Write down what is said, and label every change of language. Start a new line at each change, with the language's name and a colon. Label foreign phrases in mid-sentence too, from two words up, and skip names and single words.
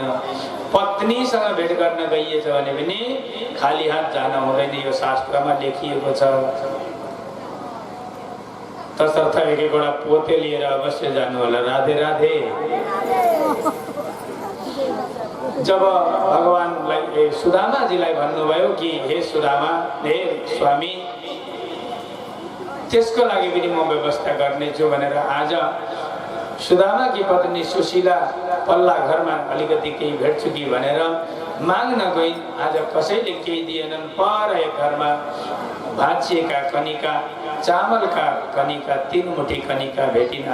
Nepali: पत्नीसँग भेट गर्न गइएछ भने पनि खाली हात जान हुँदैन। यो शास्त्रमा लेखिएको छ। तसर्थ एक एकवटा पोते लिएर अवश्य जानु होला। राधे राधे। जब भगवानलाई सुदामाजीलाई भन्नुभयो कि हे सुदामा, हे स्वामी, त्यसको लागि पनि म व्यवस्था गर्नेछु भनेर आज सुदामाकी पत्नी सुशीला पल्ला घरमा अलिकति केही भेट्छु कि भनेर माग्न गई। आज कसैले केही दिएनन्। पर एक घरमा भाँचिएका कनिका, चामलका कनिका, 3 मुठी कनिका भेटिन्।